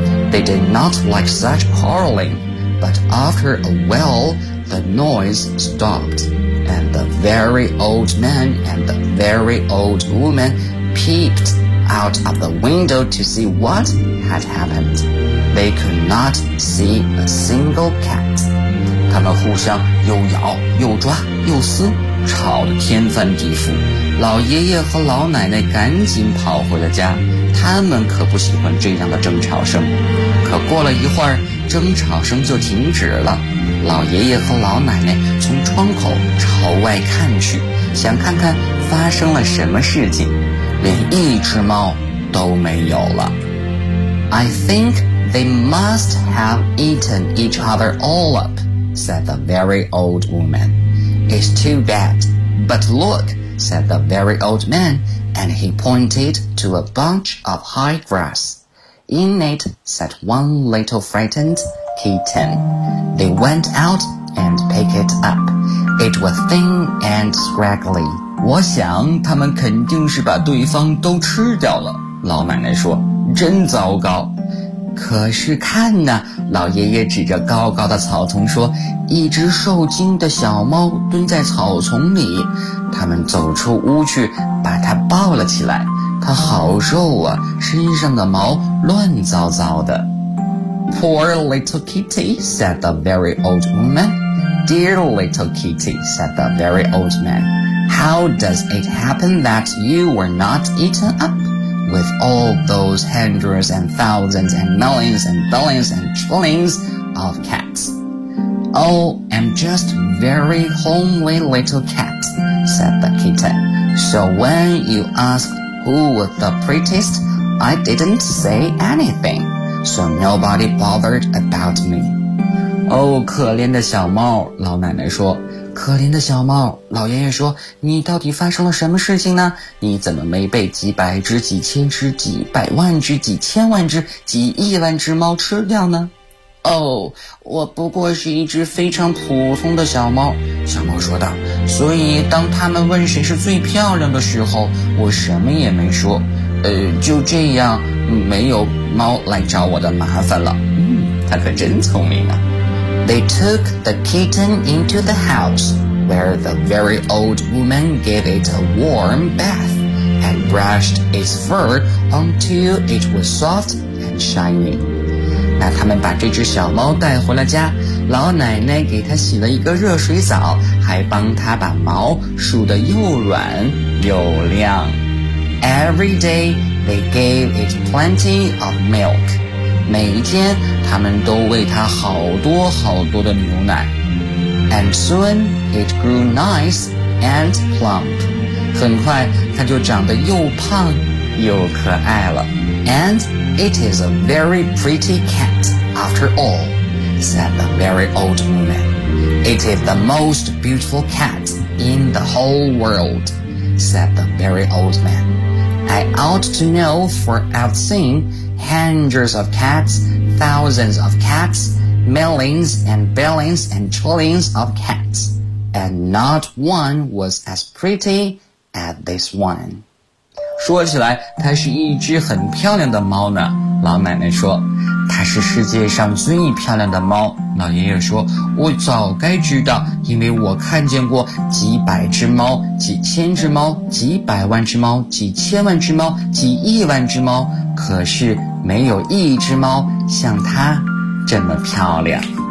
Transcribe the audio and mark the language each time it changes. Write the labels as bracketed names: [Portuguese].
[English] They did not like such quarreling, but after a while the noise stopped. And the very old man and the very old woman peeped out of the window to see what had happened. They could not see a single cat. [Chinese] 他们互相又咬又抓又撕，吵得天翻地覆。老爷爷和老奶奶赶紧跑回了家，他们可不喜欢这样的争吵声。可过了一会儿，争吵声就停止了。老爷爷和老奶奶从窗口朝外看去，想看看发生了什么事情，连一只猫都没有了。 [English] I think they must have eaten each other all up, said the very old woman. It's too bad, but look, said the very old man, and he pointed to a bunch of high grass. In it sat one little frightened kitten. They went out and picked it up. It was thin and scraggly. [Chinese] 我想他们肯定是把对方都吃掉了，老奶奶说，真糟糕。可是看呢，老爷爷指着高高的草丛说，一只受惊的小猫蹲在草丛里。他们走出屋去，把它抱了起来。它好瘦啊，身上的毛乱糟糟的。 [English] Poor little kitty, said the very old woman. Dear little kitty, said the very old man. How does it happen that you were not eaten up? With all those hundreds and thousands and millions and billions and trillions of cats. Oh, I'm just very homely little cat, said the kitten. So when you asked who was the prettiest, I didn't say anything. So nobody bothered about me. [Chinese] Oh, 可怜的小猫，老奶奶说。可怜的小猫，老爷爷说，你到底发生了什么事情呢？你怎么没被几百只、几千只、几百万只、几千万只、几亿万只猫吃掉呢？ Oh, 我不过是一只非常普通的小猫，小猫说道。所以当他们问谁是最漂亮的时候，我什么也没说。就这样，没有猫来找我的麻烦了。它可真聪明啊。 [English] They took the kitten into the house, where the very old woman gave it a warm bath and brushed its fur until it was soft and shiny. [Chinese] 那他们把这只小猫带回了家，老奶奶给它洗了一个热水澡，还帮它把毛梳得又软又亮。 [English] Every day, they gave it plenty of milk. [Chinese] 每一天，他们都喂它好多好多的牛奶。 [English] And soon, it grew nice and plump. [Chinese] 很快，它就长得又胖又可爱了。 [English] And it is a very pretty cat, after all, said the very old woman. It is the most beautiful cat in the whole world, said the very old man. I ought to know, for I've seen hundreds of cats, thousands of cats, millions and billions and trillions of cats, and not one was as pretty as this one. [Chinese] 说起来，它是一只很漂亮的猫呢，老奶奶说。它是世界上最漂亮的猫，老爷爷说。我早该知道，因为我看见过几百只猫、几千只猫、几百万只猫、几千万只猫、几亿万只猫，可是没有一只猫像它这么漂亮。